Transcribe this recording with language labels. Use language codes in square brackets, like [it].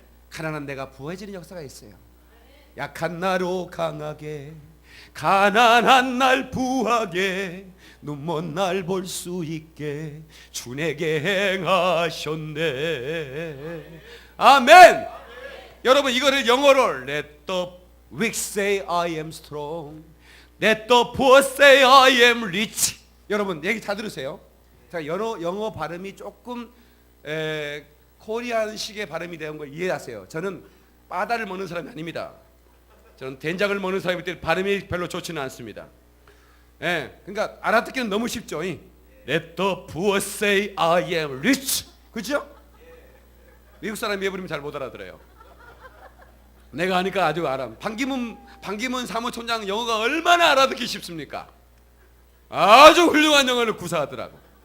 [ko] 가난한 내가 부해지는 역사가 있어요. 약한 나로 강하게, 가난한 날 부하게, 눈먼 날 볼 수 있게 주 내게 행하셨네. 아멘. 여러분 이거를 영어로 [en] Let the weak say I am strong, Let the poor say I am rich. [ko] 여러분 얘기 잘 들으세요. 자, 영어 발음이 조금 코리안식의 발음이 되는 걸 이해하세요. 저는 바다를 먹는 사람이 아닙니다. 저는 된장을 먹는 사람이기 때문에 발음이 별로 좋지는 않습니다. 그러니까 알아듣기는 너무 쉽죠. [en] Let the poor say I am rich. [ko] 그렇죠? 미국 사람이 해버리면 잘 못 알아들어요. 내가 하니까 아주 알아. 반기문 사무총장 영어가 얼마나 알아듣기 쉽습니까? 아주 훌륭한 영어를 구사하더라고.